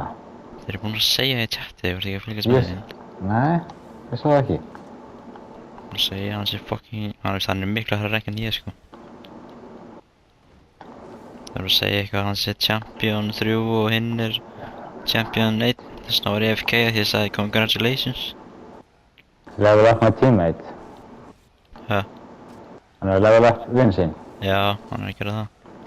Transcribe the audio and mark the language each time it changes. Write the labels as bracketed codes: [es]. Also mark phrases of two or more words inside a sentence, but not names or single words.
[is] Þeir eru búin að segja í chati, þeir voru ekki að fylgjast með því. Nei, ég sá það ekki. Búin að segja hann sé fucking... Hann er miklu hærra ranki en ég, sko. Það voru að segja eitthvað hann sé Champion 3 og hinn er Champion 1. Þess vegna var ég AFK því ég sagði congratulations. [en] Level up my teammate. [is] Ha? Hann er að [en] level up [is] vinn sinn. Já, hann er að gera það.